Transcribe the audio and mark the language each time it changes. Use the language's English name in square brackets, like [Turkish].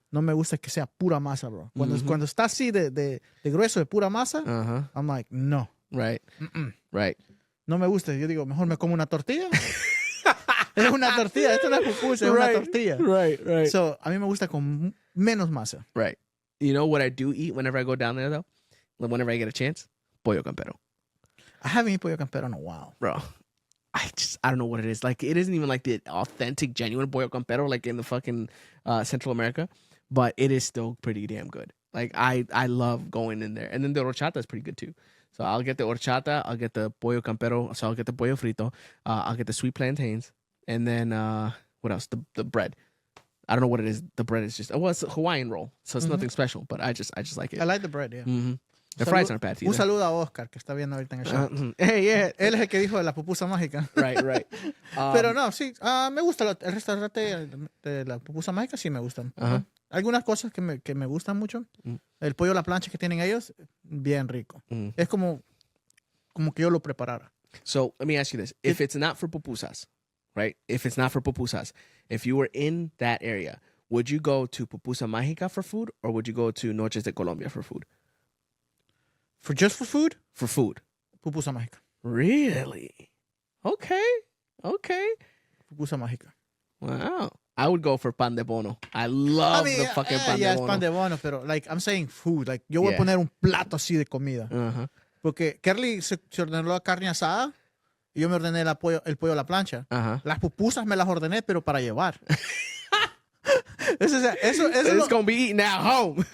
[Spanish] no me gusta que sea pura masa, bro. Cuando está así de grueso, de pura masa, Uh-huh. [English] I'm like, no. Right. Right. [Spanish] No me gusta. Yo digo, mejor me como una tortilla. Es una tortilla. Esto no es pupusa, es una tortilla. [English] Right. [Spanish] So, a mí me gusta con menos masa. [English] Right. You know what I do eat whenever I go down there, though? Whenever I get a chance? Pollo campero. I haven't eaten pollo campero in a while. Bro, I don't know what it is. Like, it isn't even like the authentic, genuine pollo campero, like in the fucking Central America, but it is still pretty damn good. Like, I love going in there. And then the horchata is pretty good, too. So I'll get the horchata, I'll get the pollo campero, so I'll get the pollo frito, I'll get the sweet plantains, and then, what else? The bread. I don't know what it is. The bread is just, well, it's a Hawaiian roll, so it's nothing special, but I just like it. I like the bread, yeah. Mm-hmm. The fries aren't bad either. [Spanish] Un saludo a Oscar, que está viendo ahorita en el show. [English] Hey, yeah. [Spanish] Él es el que dijo de la pupusa mágica. [English] Right. [Spanish] Pero no, sí, me gusta el restaurante de la pupusa mágica, sí me gustan. Ajá. Algunas cosas que me gustan mucho. El pollo a la plancha que tienen ellos, bien rico. Es como que yo lo preparara. [English] So let me ask you this. If it's not for pupusas, right? If it's not for pupusas, if you were in that area, would you go to Pupusa Mágica for food, or would you go to Noches de Colombia for food? Just for food? For food. Pupusa mágica. Really? Okay. Pupusa mágica. Wow. I would go for pan de bono. I love the fucking pan de [Spanish] es bono. [English] pan de bono, pero like I'm saying food. Like [Spanish] yo voy a poner un plato así de comida. Uh-huh. Porque Kerly se ordenó la carne asada y yo me ordené el pollo a la plancha. Uh-huh. Las pupusas me las ordené, pero para llevar. Eso [English] It's going to be eaten at home.